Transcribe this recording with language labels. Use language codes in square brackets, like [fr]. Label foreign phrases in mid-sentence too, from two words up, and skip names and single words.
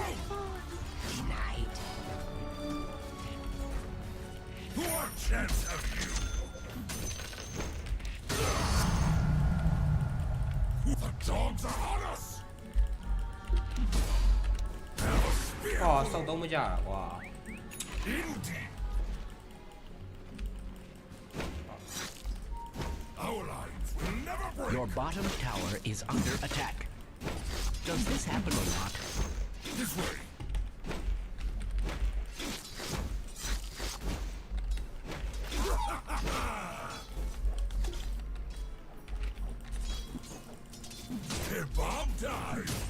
[en] Denied. What chance have you? The dogs are on us! Have a spear! [my] အော်စောက်သုံးမကြတာကွာ [en] Indeed. Our lines will never break. Your bottom tower is under attack. Does this happen or not? This way. Bob died.